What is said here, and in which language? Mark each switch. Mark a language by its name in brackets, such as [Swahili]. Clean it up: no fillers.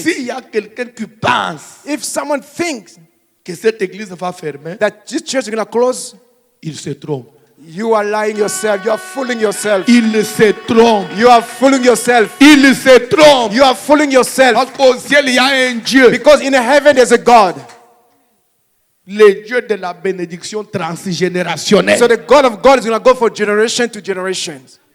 [French] S'il y a quelqu'un qui pense [English] If someone thinks [French] que cette église va fermer, [English] that this church is going to close, [French] il se trompe. [English] you are lying yourself. You are fooling yourself. [French] Il se trompe. [English] You are fooling yourself. [French] Il se trompe. [English] You are fooling yourself. [French] Parce qu'au ciel, il y a un Dieu. [English] Because in heaven there's a God. [French] Le Dieu de la bénédiction transgénérationnelle. [English] So the God of God is going to go for generation to generations.